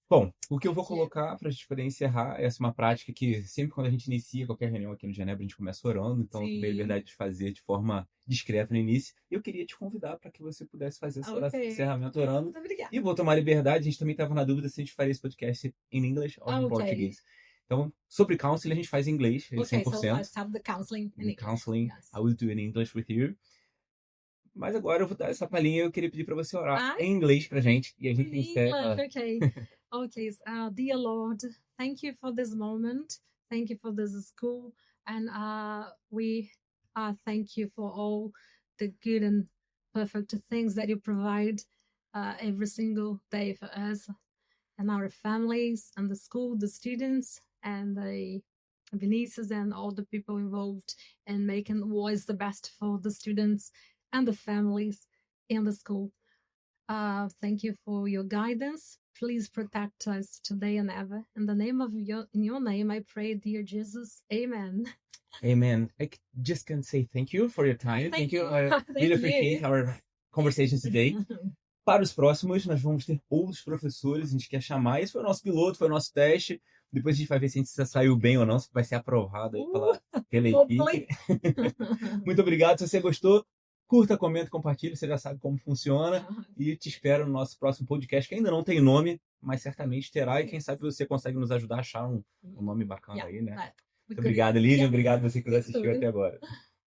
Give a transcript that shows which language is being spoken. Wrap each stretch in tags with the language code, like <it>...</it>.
<pt>Bom, o que eu vou colocar para a gente poder encerrar é uma prática que sempre quando a gente inicia qualquer reunião aqui no Genebra, a gente começa orando, então eu tenho a liberdade de fazer de forma discreta no início. Eu queria te convidar para que você pudesse fazer essa oração de encerramento orando. Muito obrigada. E vou tomar liberdade, a gente também estava na dúvida se a gente faria esse podcast em inglês ou em português. Então, sobre counseling, a gente faz em inglês, 100%.</pt> <en>So let's have the counseling in English. Counseling, yes. I will do it in English with you.</en> <pt>Mas agora eu vou dar essa palhinha e eu queria pedir para você orar em inglês pra gente. E a gente encerra.</pt> <en>Okay. Dear Lord, thank you for this moment. Thank you for this school. And we thank you for all the good and perfect things that you provide every single day for us and our families and the school, the students, and the Vinicius and all the people involved in making always the best for the students and the families in the school. Thank you for your guidance. Please protect us today and ever. In the name of in your name, I pray, dear Jesus. Amen. Amen. I just can say thank you for your time. Thank you. I really appreciate our conversation today.</en> <pt>Para os próximos, nós vamos ter outros professores, a gente quer chamar. Esse foi o nosso piloto, foi o nosso teste. Depois a gente vai ver se a gente saiu bem ou não, se vai ser aprovado aí pela equipe. Muito obrigado. Se você gostou, curta, comenta, compartilha. Você já sabe como funciona. E te espero no nosso próximo podcast, que ainda não tem nome, mas certamente terá. E quem sabe você consegue nos ajudar a achar um nome bacana aí, né? Muito obrigado, Lilian. Obrigado você que nos assistiu até agora.</pt>